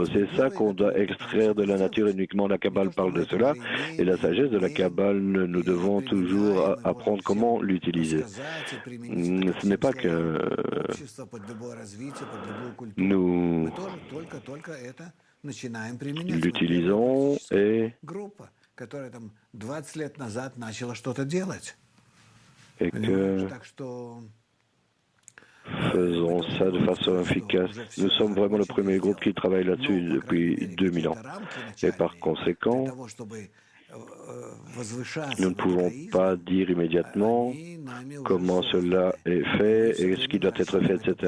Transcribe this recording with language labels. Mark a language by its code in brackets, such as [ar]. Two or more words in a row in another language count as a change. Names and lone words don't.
[fr] C'est ça qu'on doit extraire de la nature. Uniquement la Kabbale parle de cela. Et la sagesse de la Kabbale, nous devons toujours apprendre comment l'utiliser. Ce n'est pas que nous l'utilisons et [ru] которая там 20 лет назад начала что-то делать. [fr] Et que faisons ça de façon efficace. Nous sommes vraiment le premier groupe qui travaille là-dessus depuis 2000 ans. Et par conséquent, nous ne pouvons pas dire immédiatement comment cela est fait et ce qui doit être fait, etc.